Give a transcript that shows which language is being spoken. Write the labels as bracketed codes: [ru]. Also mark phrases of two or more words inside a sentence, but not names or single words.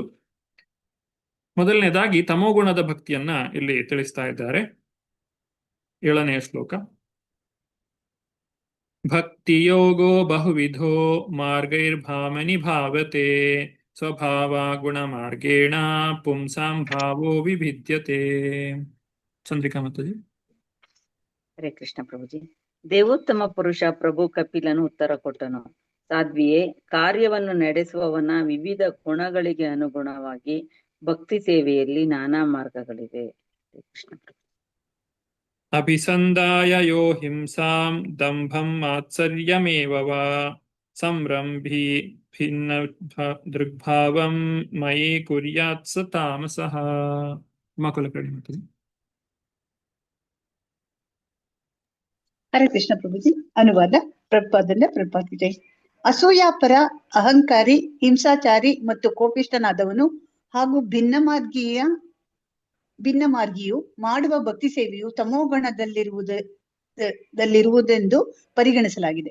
[kn] ಮೊದಲನೇದಾಗಿ ತಮೋಗುಣದ ಭಕ್ತಿಯನ್ನ ಇಲ್ಲಿ ತಿಳಿಸ್ತಾ ಇದ್ದಾರೆ. [sa] 7ನೇ ಶ್ಲೋಕ. ಭಕ್ತಿಯೋಗೋ ಬಹುವಿಧೋ ಮಾರ್ಗೈರ್ಭಾಮನಿ ಭಾವತೆ ಸ್ವಭಾವ ಗುಣ ಮಾರ್ಗೇಣ ಪುಂಸಾಂ ಭಾವೋ ವಿಭಿದ್ಯತೆ. [kn] ಚಂದ್ರಿಕಾ ಮಾತಾಜಿ. ಹರೇ ಕೃಷ್ಣ ಪ್ರಭುಜಿ. ದೇವೋತ್ತಮ ಪುರುಷ ಪ್ರಭು ಕಪಿಲನು ಉತ್ತರ ಕೊಟ್ಟನು, ಸಾಧ್ವಿಯೇ, ಕಾರ್ಯವನ್ನು ನಡೆಸುವವನ ವಿವಿಧ ಗುಣಗಳಿಗೆ ಅನುಗುಣವಾಗಿ ಭಕ್ತಿ ಸೇವೆಯಲ್ಲಿ ನಾನಾ ಮಾರ್ಗಗಳಿವೆ. ಹರೇ ಕೃಷ್ಣ ಪ್ರಭು. [sa] ಅಭಿಸಂದಾಯ ಯೋ ಹಿಂಸಾಂ ದಂಭಂ ಮಾತ್ಸರ್ಯಮೇವ ವಾ ಸಂರಂಭಿ ಭಿನ್ನ ದೃಗ್ಭಾವಂ ಮಯಿ ಕುರ್ಯಾತ್ ಸ ತಾಮಸಃ. [kn] ಮಕುಲಕರ್ಣಿ ಮಾತಾಜಿ. ಹರೇ ಕೃಷ್ಣ ಪ್ರಭುಜಿ. ಅನುವಾದ ಪ್ರಭುಪಾದ ವಿಜಯ್. ಅಸೂಯಾಪರ, ಅಹಂಕಾರಿ, ಹಿಂಸಾಚಾರಿ ಮತ್ತು ಕೋಪಿಷ್ಠನಾದವನು ಹಾಗೂ ಭಿನ್ನಮಾರ್ಗಿಯು ಮಾಡುವ ಭಕ್ತಿ ಸೇವೆಯು ತಮೋಗಣದಲ್ಲಿರುವುದೆಂದು ಪರಿಗಣಿಸಲಾಗಿದೆ.